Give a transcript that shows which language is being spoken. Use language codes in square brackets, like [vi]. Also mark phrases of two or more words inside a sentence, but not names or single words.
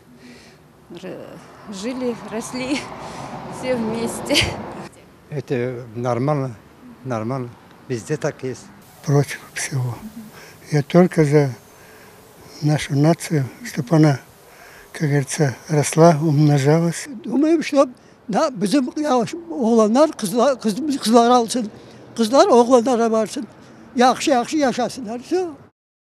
[ru] Жили, росли все вместе. Это нормально, нормально. Везде так есть. Против всего. Я только за нашу нацию, чтобы она, как говорится, росла, умножалась. Думаем, что [az] bizim oğlanlar kızlar alsın, kızlar oğlanlara varsın. Yaxşı yaşasınlar.